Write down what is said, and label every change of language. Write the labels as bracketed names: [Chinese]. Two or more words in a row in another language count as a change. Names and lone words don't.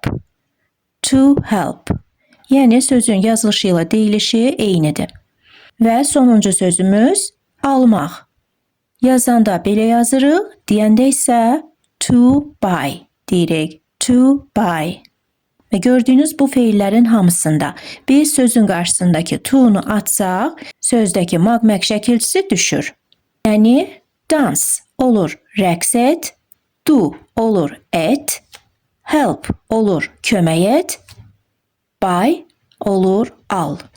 [English] To help. [Azerbaijani] Yəni sözün yazılışı ilə deyilişi eynidir. Və sonuncu sözümüz almaq. Yazanda belə yazırıq, deyəndə isə [English] to buy [Azerbaijani] deyirik. [English] To buy. [Azerbaijani] Və gördüyünüz bu feillərin hamısında biz sözün qarşısındakı to-nu atsaq, sözdəki maqmaq şəkilçisi düşür. Yəni, dance olur rəqs et, do olur et, help olur kömək et, buy olur al.